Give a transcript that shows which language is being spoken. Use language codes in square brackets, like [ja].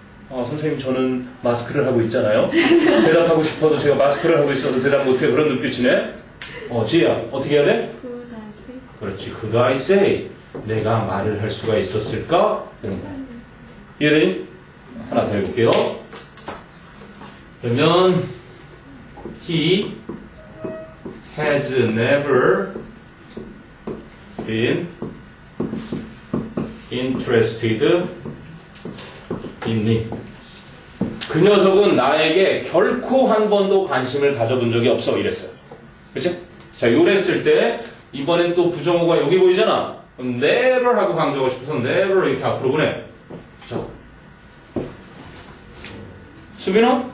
[ko] 선생님 저는 마스크를 하고 있잖아요. 대답하고 싶어도 제가 마스크를 하고 있어도 대답 못해요. 그런 눈빛이네. 지혜야 어떻게 해야 돼? [en] Could I say? [ko] 그렇지. [en] Could I say? [ko] 내가 말을 할 수가 있었을까? 이런 거. 이해되니? 하나 더 해볼게요. 그러면 [en] He has never been interested in me. [ko] 그 녀석은 나에게 결코 한 번도 관심을 가져본 적이 없어. 이랬어요. 그치? 자, 요랬을 때 이번엔 또 부정어가 여기 보이잖아. 그럼 never 하고 강조하고 싶어서 never 이렇게 앞으로 보내. 자, 수빈아?